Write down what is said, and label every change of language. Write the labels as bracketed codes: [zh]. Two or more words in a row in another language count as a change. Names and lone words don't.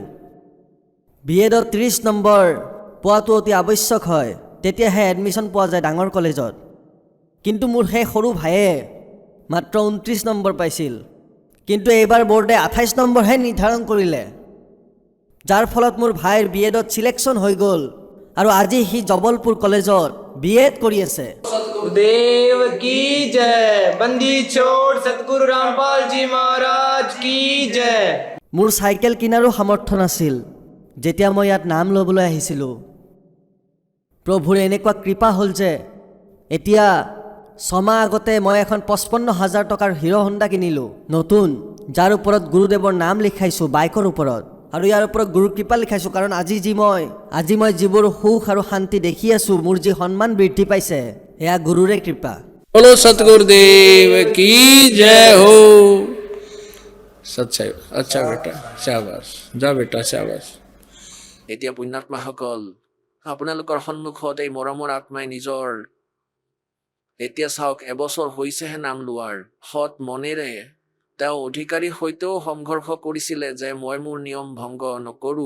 [as] BEdত 30 নম্বৰ পোৱাটো অতি আৱশ্যক হয়, তেতিয়াহে এডমিশ্যন পোৱা যায় ডাঙৰ কলেজত। কিন্তু মোৰ সেই সৰু ভাইয়ে মাত্ৰ 29 নম্বৰ পাইছিল। কিন্তু এইবাৰ বৰ্ডে 28 নম্বৰহে নিৰ্ধাৰণ কৰিলে, যাৰ ফলত মোৰ ভাইৰ BEdত চিলেকশ্যন হৈ গ'ল আৰু আজি সি জবলপুৰ কলেজত BEd কৰি আছে। [hi] सतगुरुदेव की जय। बंदी छोड़ सतगुरु रामपाल जी महाराज की जय। [as] মোৰ চাইকেল কিনাৰো সামৰ্থ্য নাছিল যেতিয়া মই ইয়াত নাম ল'বলৈ আহিছিলোঁ। প্ৰভুৰ এনেকুৱা কৃপা হ'ল যে এতিয়া 6 মাহ আগতে মই এখন 55,000 টকাৰ হিৰ' হণ্ডা কিনিলোঁ, নতুন, যাৰ ওপৰত গুৰুদেৱৰ নাম লিখাইছোঁ বাইকৰ ওপৰত, আৰু ইয়াৰ ওপৰত গুৰুৰ কৃপা লিখাইছোঁ। কাৰণ আজি মই যিবোৰ সুখ আৰু শান্তি দেখি আছোঁ, মোৰ যি সন্মান বৃদ্ধি পাইছে, এয়া গুৰুৰে কৃপা। [hi] बोलो सतगुरुदेव की जय हो। सच्चाई। अच्छा बेटा, शाबाश, [as] যা বেটা, শাবাশ। এতিয়া পুণ্যাত্মাসকল, আপোনালোকৰ সন্মুখত এই মৰমৰ আত্মাই নিজৰ এতিয়া চাওক, এবছৰ হৈছেহে নাম লোৱাৰ, সৎ মনেৰে তেওঁ অধিকাৰীৰ সৈতেও সংঘৰ্ষ কৰিছিলে যে মই মোৰ নিয়ম ভংগ নকৰোঁ।